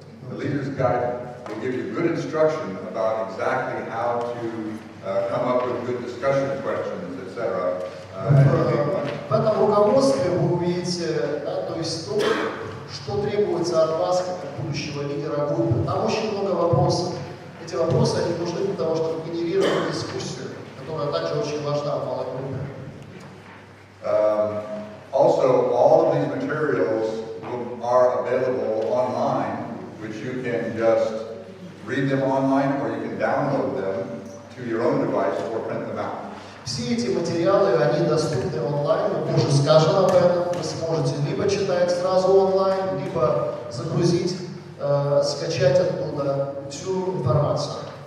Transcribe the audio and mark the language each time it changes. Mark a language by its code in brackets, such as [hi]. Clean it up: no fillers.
[en] The leader's guide will give you good instruction about exactly how to come up with good discussion questions, etc. [ru] В этом руководстве вы увидите, да, то есть то, что требуется от вас, как от будущего лидера группы. Там очень много вопросов. Эти вопросы они нужны для того, чтобы генерировать дискуссию, которая также очень важна в малой группе. [en] Also, all of these materials are available online, which you can just read them online, or you can download them to your own device or print them out. [ru] Все эти материалы, они доступны онлайн, мы уже скажем об этом. Вы сможете либо читать сразу онлайн, либо загрузить, скачать оттуда всю информацию.